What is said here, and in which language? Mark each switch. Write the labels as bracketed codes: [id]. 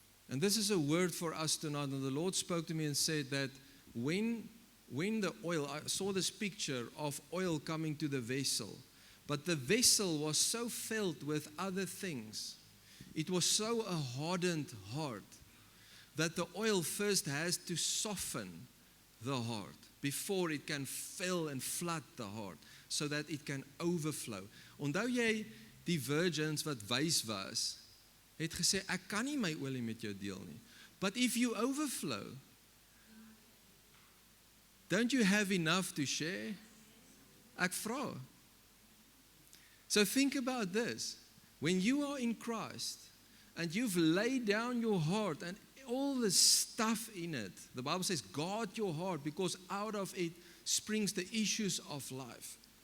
[en] And this is a word for us tonight. And the Lord spoke to me and said that when the oil, I saw this picture of oil coming to the vessel, but the vessel was so filled with other things. It was so a hardened heart that the oil first has to soften the heart before it can fill and flood the heart, so that it can overflow. [af] Onthou jy die virgins wat wys was, het gesê, ek kan nie my olie met jou deel nie. [en] But if you overflow, don't you have enough to share? [af] Ek vra. [en] So think about this. When you are in Christ and you've laid down your heart and all the stuff in it, the Bible says, guard your heart because out of it springs the issues of life.